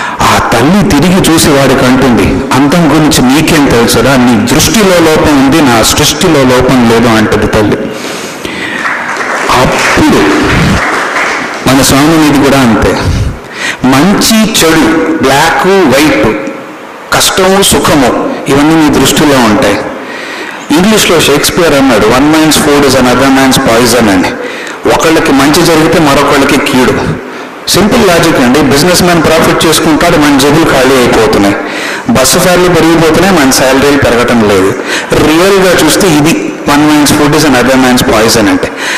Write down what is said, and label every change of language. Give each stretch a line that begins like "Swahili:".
Telugu: ఆ తల్లి తిరిగి చూసి వాడికి అంటుంది, అంతం గురించి నీకేం తెలుసురా, నీ దృష్టిలో లోపం ఉంది, నా సృష్టిలో లోపం లేదు అంటది తల్లి. అప్పుడు మన స్వామినిది కూడా అంతే. మంచి చెడు, బ్లాక్ వైట్, కష్టము సుఖము, ఇవన్నీ మీ దృష్టిలో ఉంటాయి. ఇంగ్లీష్లో షేక్స్పియర్ అన్నాడు,
English: 1 man's food is another man's poison
Telugu: అని. ఒకళ్ళకి మంచి జరిగితే మరొకళ్ళకి కీడు. సింపుల్ లాజిక్ అండి. బిజినెస్ మ్యాన్ ప్రాఫిట్ చేసుకుంటాడు, మన జేబులు ఖాళీ అయిపోతున్నాయి. బస్సు ఫేర్లు పెరిగిపోతున్నాయి, మన శాలరీలు పెరగటం లేదు. రియల్గా చూస్తే ఇది
English: 1 man's food is another man's poison
Telugu: అంటే.